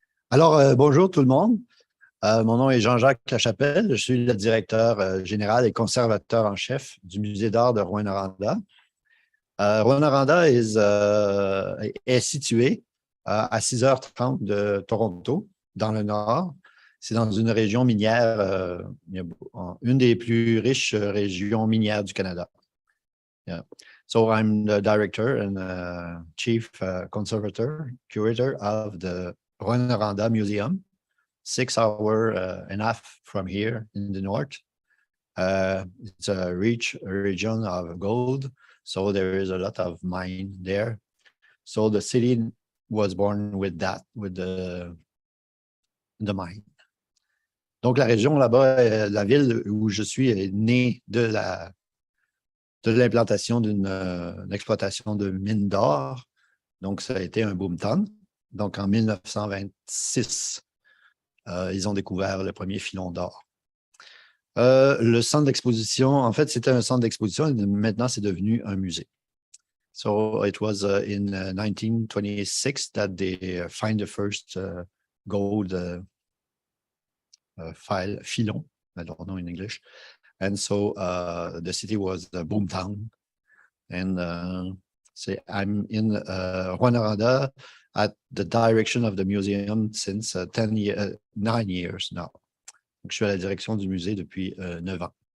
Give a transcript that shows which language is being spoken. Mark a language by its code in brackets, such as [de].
[fr] Alors, bonjour tout le monde. Mon nom est Jean-Jacques Lachapelle. Je suis le directeur général et conservateur en chef du Musée d'art de Rouyn-Noranda. Rouyn-Noranda est situé à 6h30 de Toronto, dans le nord. C'est dans une région minière, une des plus riches régions minières du Canada. [en] Yeah. So I'm the director and chief conservator, curator of the Rouyn-Noranda Museum, 6 hours and a half from here in the north. It's a rich region of gold, so there is a lot of mine there. So the city was born with that, with the mine. [fr] Donc la région là-bas, la ville où je suis est née de l'implantation d'une exploitation de mines d'or. Donc, ça a été un boom town. Donc, en 1926, ils ont découvert le premier filon d'or. Le centre d'exposition, en fait, c'était un centre d'exposition et maintenant, c'est devenu un musée. [en] So, it was in 1926 that they find the first gold filon, I don't know in English. And so the city was a boom town. And I'm in Rouyn-Noranda at the direction of the museum since 9 years now. [fr] Donc, je suis à la direction du musée depuis 9 ans.